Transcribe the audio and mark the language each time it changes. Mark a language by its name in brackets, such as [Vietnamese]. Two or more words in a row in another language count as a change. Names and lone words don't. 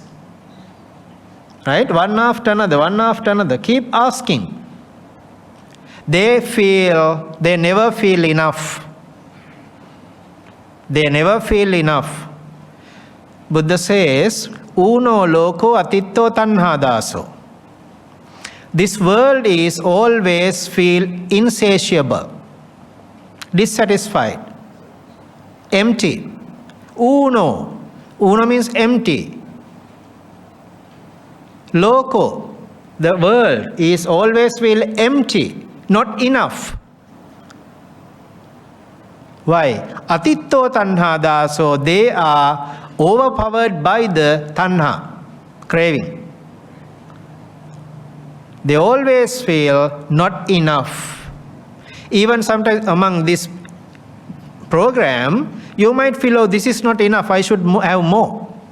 [English] Right? One after another, keep asking. They never feel enough. They never feel enough. Buddha says, [Pali] Uno loko atitto tanha daso. [English] This world is always feel insatiable, dissatisfied, empty. Uno. Uno means empty. Loko. The world is always feel empty, not enough. Why? [Pali] Atitto tanha daso. [English] They are overpowered by the tanha, craving. They always feel not enough. Even sometimes among this program, you might feel, oh, this is not enough, I should have more.